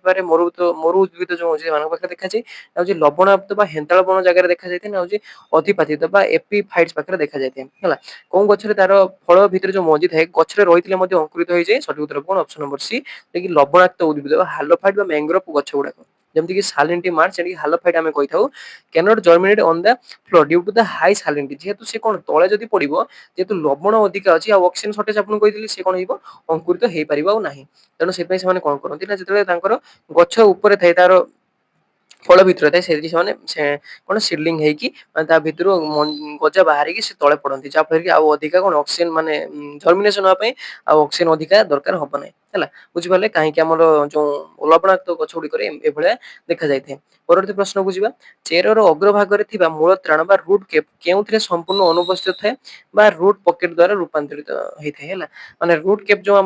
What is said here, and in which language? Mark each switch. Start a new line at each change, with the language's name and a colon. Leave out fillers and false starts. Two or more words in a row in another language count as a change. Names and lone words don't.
Odia: ପାଖରେ ମରୁ ଉଦ୍ଭିଦ ଯୋଉ ଅଛି ସେମାନଙ୍କ ପାଖରେ ଦେଖାଯାଏ ଆଉ ହଉଛି ଲବଣାକ୍ତ ବା ହେନ୍ତାଳ ବଣ ଜାଗାରେ ଦେଖାଯାଇଥାଏ ନା ହଉଛି ଅଧିପାତିତ ବା ଏପିଫାଇଟ୍ସ ପାଖରେ ଦେଖାଯାଇଥାଏ ହେଲା କୋଉ ଗଛରେ ତାର ଫଳ ଭିତରେ ଯୋଉ ମଞ୍ଜି ଥାଏ ଗଛରେ ରହିଥିଲେ ମଧ୍ୟ ଅଙ୍କୁରିତ ହେଇଯାଏ ସଠିକ ଉତ୍ତର କଣ
English: option number
Odia: ସି କି ଲବଣାକ୍ତ ଉଦ୍ଭିଦ ବା ହାଲୋଫାଇଟ୍ ବା ମ୍ୟାଙ୍ଗ୍ରୋଭ ଗଛ ଗୁଡାକ ଯେମିତି କି
English: salinity march
Odia: ଯେମିତି ହାଲୋଫାଇଟ୍ ଆମେ କହିଥାଉ
English: cannot germinate on the floor due to the high salinity
Odia: ଯେହେତୁ ସେ କଣ ତଳେ ଯଦି ପଡିବ ଯେହେତୁ ଲବଣ ଅଧିକା ଅଛି ଆଉ
English: oxygen shortage
Odia: ଆପଣଙ୍କୁ କହିଥିଲି ସେ କଣ ହେଇବ ଅଙ୍କୁରିତ ହେଇପାରିବ ଆଉ ନାହିଁ ତେଣୁ ସେଥିପାଇଁ ସେମାନେ କଣ କରନ୍ତି ନା ଯେତେବେଳେ ତାଙ୍କର ଗଛ ଉପରେ ଥାଏ ତାର ଫଳ ଭିତରେ ଥାଏ ସେଠି ସେମାନେ କଣ ସିଡଲିଙ୍ଗ ହେଇକି ମାନେ ତା ଭିତରୁ ଗଜା ବାହାରିକି ସେ ତଳେ ପଡନ୍ତି ଯାହାଫଳରେ କି ଆଉ ଅଧିକା କଣ ଅକ୍ସିଜେନ ମାନେ ଜର୍ମିନେସନ ହବା ପାଇଁ ଆଉ ଅକ୍ସିଜେନ ଅଧିକା ଦରକାର ହବ ନାହିଁ ହେଲା ବୁଝିପାରିଲେ କାହିଁକି ଆମର ଯୋଉ ଲବଣାକ୍ତ ଗଛ ଗୁଡିକରେ ଏଭଳିଆ ଦେଖାଯାଇଥାଏ ପରବର୍ତ୍ତୀ ପ୍ରଶ୍ନକୁ ଯିବା ଚେରର ଅଗ୍ରଭାଗରେ ଥିବା ମୂଳ ତ୍ରାଣ ବା
English: root cap
Odia: କେଉଁଥିରେ ସମ୍ପୂର୍ଣ୍ଣ ଅନୁପସ୍ଥିତ ଥାଏ ବା
English: root pocket
Odia: ଦ୍ୱାରା ରୂପାନ୍ତରିତ ହେଇଥାଏ ହେଲା ମାନେ
English: root cap
Odia: ଯୋଉ